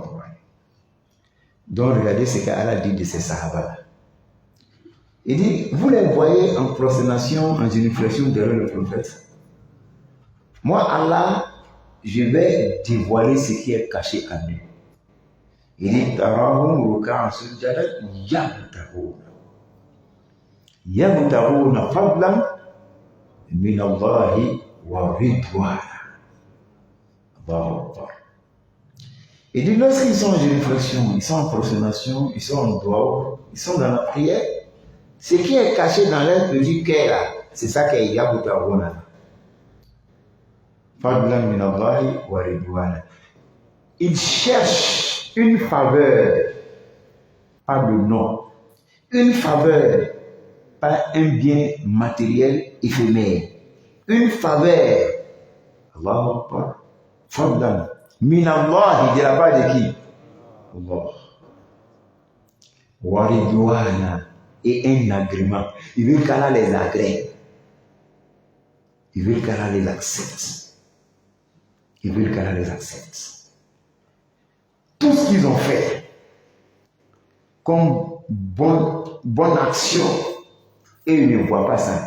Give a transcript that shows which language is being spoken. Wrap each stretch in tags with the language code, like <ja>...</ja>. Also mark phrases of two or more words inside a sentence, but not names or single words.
<fr>Donc, regardez ce qu'Allah dit de ces sahaba. Il dit, vous les voyez en prosternation, en génuflexion derrière le prophète. Moi, Allah, je vais dévoiler ce qui est caché à nous. Il dit,</fr> <ar>تراهم ركعا سجدا يبتغون فضلا من الله ورضوانا. الله أكبر.</ar> <fr>Il dit, lorsqu'ils sont en génuflexion, ils sont en prosternation, ils sont en dehors, ils sont dans la prière, ce qui est caché dans leur petit cœur là, c'est ça qui est yabtaghouna.</fr> <ar>فضلا من الله ورضوانا.</ar> <fr>Ils cherchent une faveur, pas le nom, une faveur, pas un bien matériel éphémère, une faveur.</fr> <ar>الله أكبر فضلا من الله,</ar> <fr>il dira pas de qui? Allah.</fr> <ar>ورضوانا,</ar> <fr>et un agrément. Il veut qu'Allah les agrée. Il veut qu'Allah les accepte. Il veut qu'Allah les accepte. Tout ce qu'ils ont fait comme bonne action, et ils ne voient pas ça.</fr>